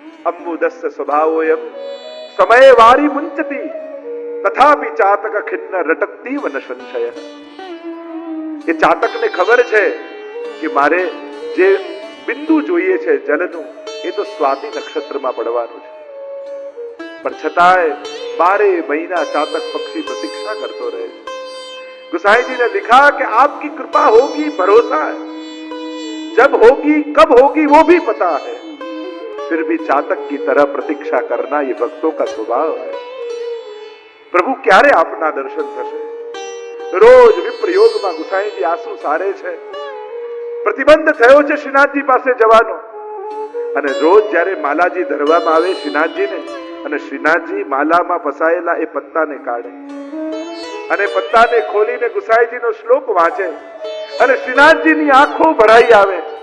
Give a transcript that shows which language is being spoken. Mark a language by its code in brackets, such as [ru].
[sa] અમ્બુદસ્ય સ્વભાવોયમ સમય વારી મુંચતી તથાપિ ચાતક ખિન્ન રટકતી વન સંશય. [gu] એ ચાતકને ખબર છે કે મારે જે બિંદુ જોઈએ છે જલનું એ તો સ્વાતિ નક્ષત્રમાં પડવાનું છે, પણ છતાંય 12 મહિના ચાતક પક્ષી પ્રતીક્ષા કરતો રહે છે. [hi] गुसाई जी ने लिखा कि आपकी कृपा होगी भरोसा है, जब होगी कब होगी वो भी पता है, फिर भी चातक की तरह प्रतीक्षा करना ये भक्तों का स्वभाव है. [gu] प्रभु क्यारे आपना दर्शन थशे. रोज विप्रयोगમાં ગુસાઈજી આંસુ સારે છે. પ્રતિબંધ થયો છે શ્રીનાથજી પાસે જવાનો. અને રોજ જ્યારે માલાજી ધરવામાં આવે શ્રીનાથજીને અને શ્રીનાથજી માલામાં ફસાયેલા એ પત્તાને કાઢે અને પત્તાને ખોલીને ગુસાઈજીનો શ્લોક વાંચે અને શ્રીનાથજીની આંખો ભરાઈ આવે.